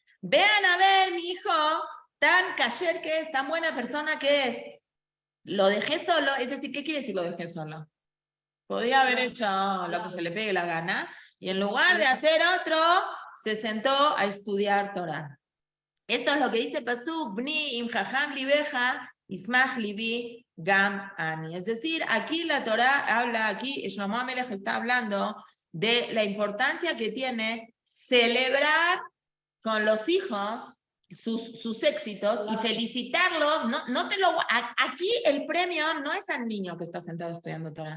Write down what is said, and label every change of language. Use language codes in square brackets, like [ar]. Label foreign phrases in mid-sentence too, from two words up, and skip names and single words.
[es] Vean a ver, mi hijo, tan Kasher que es, tan buena persona que es. Lo dejé solo, es decir, ¿qué quiere decir lo dejé solo? Podía haber hecho lo que se le pegue la gana, y en lugar de hacer otro, se sentó a estudiar Torah. Esto es lo que dice Pasuk, [he] בני אם חכם לבך, ישמח לבי גם אני. [es] Es decir, aquí la Torah habla, aquí Shlomo Amelech está hablando de la importancia que tiene celebrar con los hijos sus éxitos y felicitarlos. Aquí el premio no es al niño que está sentado estudiando Torah.